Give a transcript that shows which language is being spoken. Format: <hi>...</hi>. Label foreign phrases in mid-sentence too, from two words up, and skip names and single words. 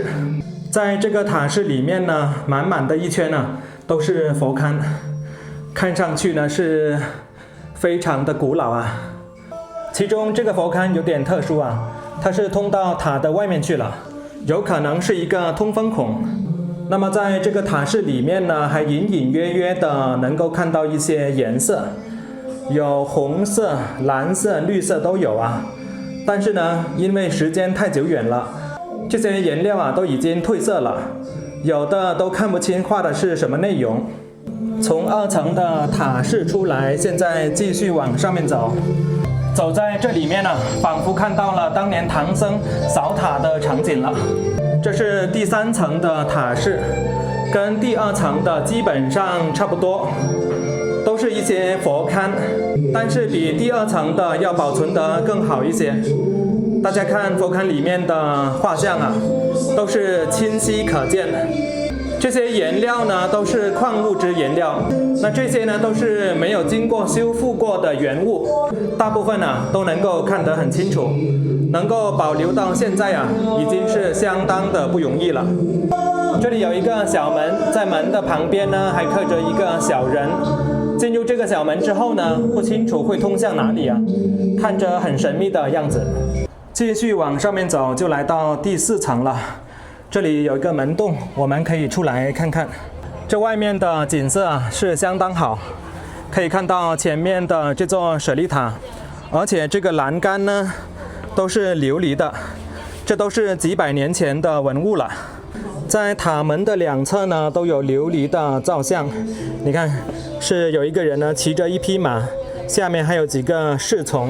<zh>在這個塔室裡面呢，滿滿的一圈都是佛龕，看上去呢是非常的古老其中這個佛龕有點特殊它是通到塔的外面去了，有可能是一個通風孔。那麼在這個塔室裡面呢，還隱隱約約的能夠看到一些顏色，有紅色、藍色、綠色都有但是呢，因為時間太久遠了，這些顏料都已經褪色了，有的都看不清畫的是什麼內容。從2層的塔室出來，現在繼續往上面走。走在這裡面仿佛看到了當年唐僧掃塔的場景了。這是第3層的塔室，跟第2層的基本上差不多，都是一些佛龕，但是比第2層的要保存得更好一些。大家看佛龕裡面的畫像都是清晰可見。這些顏料呢都是礦物質顏料，那這些呢都是沒有經過修復過的原物，大部分都能夠看得很清楚，能夠保留到現在已經是相當的不容易了。這裡有一個小門，在門的旁邊呢還刻着一個小人。進入這個小門之後呢，不清楚會通向哪裡看着很神秘的樣子。繼續往上面走，就來到第4層了。這裡有一個門洞，我們可以出來看看。這外面的景色是相當好， 可以看到前面的這座舍利塔，而且這個欄杆呢都是琉璃的，這都是幾百年前的文物了。在塔門的兩側呢都有琉璃的造像，你看是有一個人呢騎着一匹馬，下面還有幾個侍從。</zh>